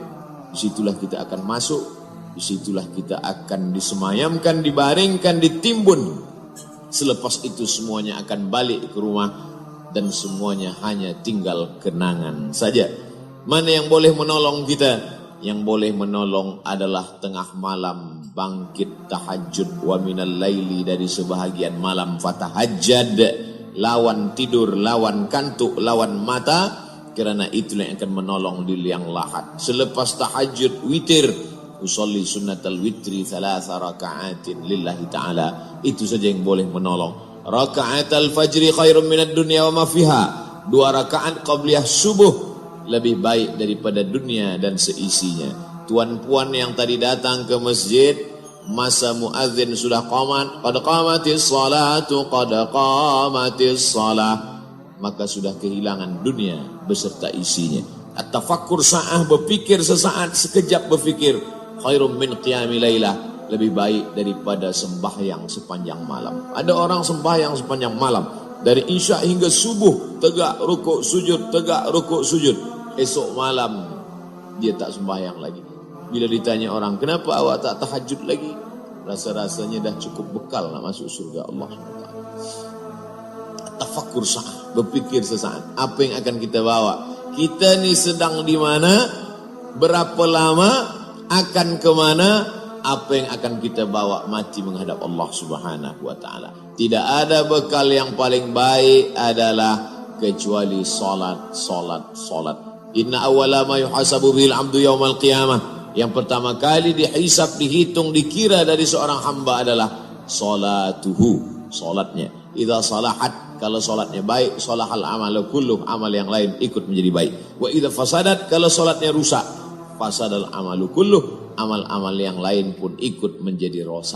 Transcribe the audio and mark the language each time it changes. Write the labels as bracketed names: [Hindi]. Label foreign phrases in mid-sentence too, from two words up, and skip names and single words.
[Malay] Disitulah kita akan masuk, disitulah kita akan disemayamkan, dibaringkan, ditimbun. Selepas itu semuanya akan balik ke rumah dan semuanya hanya tinggal kenangan saja. Mana yang boleh menolong kita? Yang boleh menolong adalah tengah malam bangkit tahajud, [Arabic] ومن الليل, [Malay] dari sebahagian malam fatahajjad, lawan tidur, lawan kantuk, lawan mata, kerana itulah yang akan menolong di liang lahat. Selepas tahajud witir, [Arabic] أصلي سنة الوتر 3 ركعات لله تعالى, [Malay] itu saja yang boleh menolong. [Arabic] ركعتا الفجر خير من الدنيا وما فيها, [Malay] 2 rakaat qabliyah subuh lebih baik daripada dunia dan seisinya. Tuan-puan yang tadi datang ke masjid, masa muadzin sudah qamat, [Arabic] قد قامت الصلاة قد قامت الصلاة, [Malay] maka sudah kehilangan dunia beserta isinya. [Arabic] التفكر ساعة, [Malay] berfikir sesaat, sekejap berfikir, [Arabic] خير من قيام ليلة, [Malay] lebih baik daripada sembahyang sepanjang malam. Ada orang sembahyang sepanjang malam, dari isya hingga subuh, tegak rukuk sujud, tegak rukuk sujud. Esok malam dia tak sembahyang lagi. Bila ditanya orang, kenapa awak tak tahajud lagi? Rasa-rasanya dah cukup bekal nak masuk surga Allah SWT. [Arabic] تفكر ساعة, [Malay] berfikir sesaat, apa yang akan kita bawa? Kita ni sedang di mana? Berapa lama? Akan kemana? Apa yang akan kita bawa mati menghadap Allah [Arabic] سبحانه وتعالى? [Malay] Tidak ada bekal yang paling baik adalah kecuali salat, salat, salat. [Arabic] إن أول ما يحاسب به العبد يوم القيامة. [Malay] Yang pertama kali dihisab, dihitung, dikira dari seorang hamba adalah salatuhu, salatnya. [Arabic] إذا صلحت, [Malay] kalau salatnya baik, [Arabic] صلح العمل كله, [Malay] amal yang lain ikut menjadi baik. [Arabic] وإذا فسدت, [Malay] kalau salatnya rusak, [Arabic] فسد العمل كله, [Malay] amal-amal yang lain pun ikut menjadi rosak.